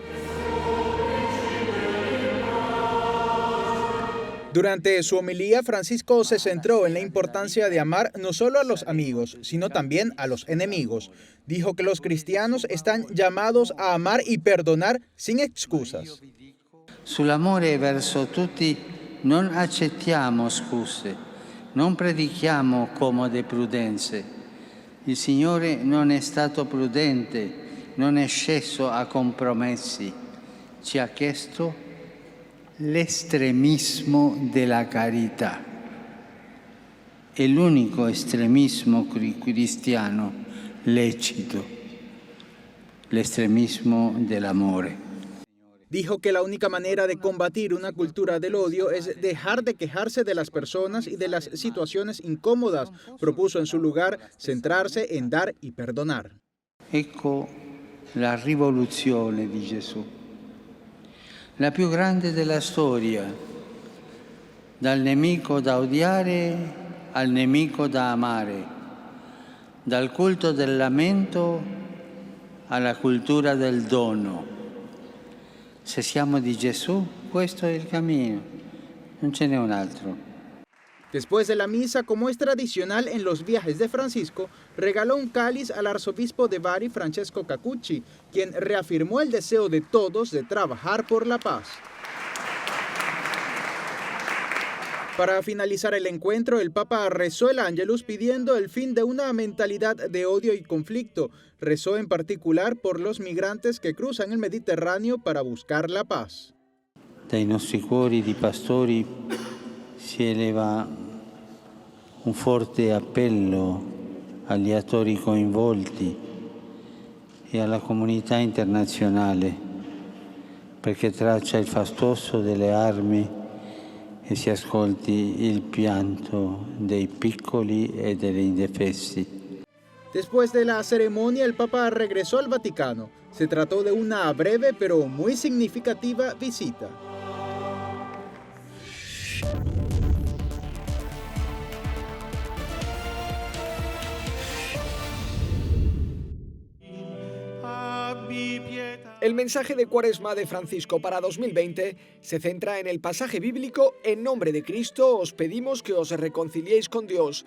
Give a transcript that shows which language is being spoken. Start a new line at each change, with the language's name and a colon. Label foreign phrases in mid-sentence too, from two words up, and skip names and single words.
Spanish: Durante su homilía, Francisco se centró en la importancia de amar no solo a los amigos, sino también a los enemigos. Dijo que los cristianos están llamados a amar y perdonar sin excusas.
Italian: Sull'amore verso tutti non accettiamo scuse, non predichiamo comode prudenze. Il Signore non è stato prudente, non è sceso a compromessi. Ci ha chiesto l'estremismo della carità. È l'unico estremismo cristiano lecito, l'estremismo dell'amore.
Spanish: Dijo que la única manera de combatir una cultura del odio es dejar de quejarse de las personas y de las situaciones incómodas. Propuso en su lugar centrarse en dar y perdonar.
Italian: Ecco la rivoluzione di Gesù, la più grande della storia, dal nemico da odiare al nemico da amare, dal culto del lamento alla cultura del dono. Se siamo di Gesù, questo è il cammino, non ce n'è un altro.
Spanish: Después de la misa, como es tradicional en los viajes de Francisco, regaló un cáliz al arzobispo de Bari, Francesco Cacucci, quien reafirmó el deseo de todos de trabajar por la paz. Para finalizar el encuentro, el Papa rezó el Ángelus pidiendo el fin de una mentalidad de odio y conflicto. Rezó en particular por los migrantes que cruzan el Mediterráneo para buscar la paz.
Italian: Dai nostri cuori di pastori si eleva un forte appello agli attori coinvolti e alla comunità internazionale perché traccia il fastoso delle armi e si ascolti il pianto dei piccoli e degli indefessi.
Spanish: Después de la ceremonia, el Papa regresó al Vaticano. Se trató de una breve pero muy significativa visita. El mensaje de Cuaresma de Francisco para 2020 se centra en el pasaje bíblico: en nombre de Cristo os pedimos que os reconciliéis con Dios.